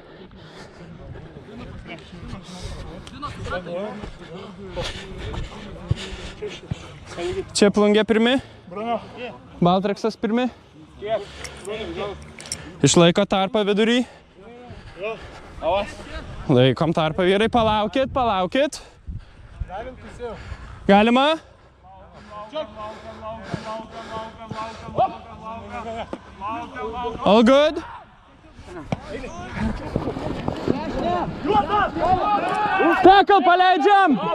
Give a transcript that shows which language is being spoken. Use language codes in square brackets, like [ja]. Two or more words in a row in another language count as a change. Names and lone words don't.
[lt] Čia Plungė pirmi. Baltreksas pirmi. Išlaiko tarpą vidury. Laikom tarpą vyrai. Palaukit. Galima? [en] All good? Tackle, [lt] paleidžiam!